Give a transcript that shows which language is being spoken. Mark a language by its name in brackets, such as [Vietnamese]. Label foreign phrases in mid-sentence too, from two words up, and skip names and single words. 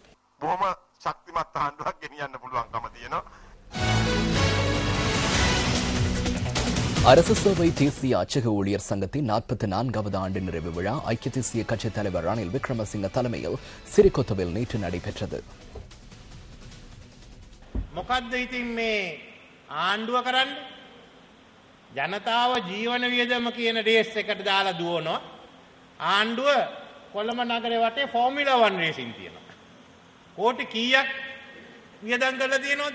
[Tamil] அரசு சேவை தேசிய அச்சக ஊழியர் சங்கத்தின் 44வது ஆண்டு நிறைவு விழா ஐக்கிய தேசிய கட்சித் தலைவர் ரணில் விக்ரமசிங்க தலைமையில் சிறிகொத்தவில் நேற்று நடைபெற்றது. [Sinhala] මොකද්ද ඉතින් මේ ආණ්ඩුව කරන්නේ? ජනතාව ජීවන වියදම කියන රේස් එකට දාලා දුවනවා. ආණ්ඩුව කොළඹ නගරේ වටේ ෆෝමියුලා 1 රේසින් තියෙනවා. කෝටි කීයක් වියදම් කරලා තියෙනවද?